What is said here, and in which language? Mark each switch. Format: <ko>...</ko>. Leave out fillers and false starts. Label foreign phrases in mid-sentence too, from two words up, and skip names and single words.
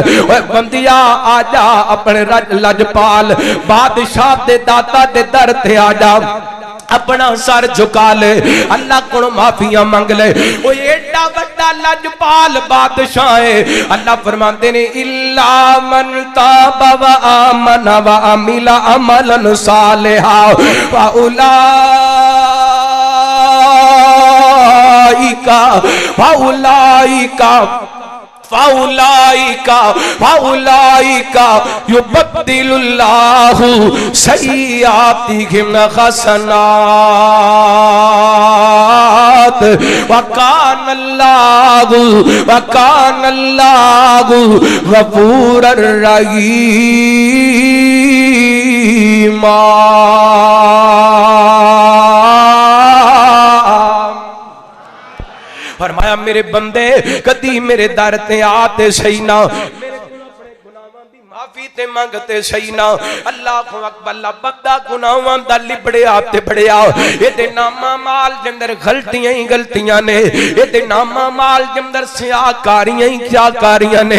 <pa>ਓਏ ਬੰਦਿਆ ਆ ਜਾ ਅਪਣੇ ਲਜਪਾਲ ਬਾਦਸ਼ਾਹ ਦੇ ਦਾਤਾ ਦੇ ਦਰ ਤੇ ਆ ਜਾ, ਅਪਣਾ ਸਰ ਝੁਕਾ ਲੈ, ਅੱਲਾਹ ਕੋ ਮਾਫ਼ੀਆ ਮੰਗ ਲੈ। ਓਹ ਏਡਾ ਵੱਡਾ ਲਜਪਾਲ ਬਾਦਸ਼ਾਹ ਹੈ। ਅੱਲਾਹ ਫ਼ਰਮਾਤੇ ਨੇ</pa> <ar>إلا من تاب و آمن و عمل عملا صالحا و فأولئك يبدل الله سيئاتهم حسنات و كان الله غفورا رحيما.</ar> <pa>ਫ਼ਰਮਾਇਆ ਮੇਰੇ ਬੰਦੇ ਕਦੀ ਮੇਰੇ ਦਰ ਤੇ ਆਤੇ ਸਹੀ ਨਾ, ਮਾਫ਼ੀ ਤੇ ਮੰਗਤੇ ਸਹੀ ਨਾ।</pa> <ar>الله أكبر</ar> <pa>ਬੰਦਾ ਗੁਨਾਹਾਂ ਦਾ ਲਿਬੜਿਆ ਤੇ ਬੜਿਆ ਏਦੇ ਨਾਮਾ ਮਾਲ ਦੇ ਅੰਦਰ ਗਲਤੀਆਂ ਹੀ ਗਲਤੀਆਂ ਨੇ, ਏਦੇ ਨਾਮਾ ਮਾਲ ਦੇ ਅੰਦਰ ਸਿਆਹਕਾਰੀਆਂ ਹੀ ਸਿਆਹਕਾਰੀਆਂ ਨੇ।</pa>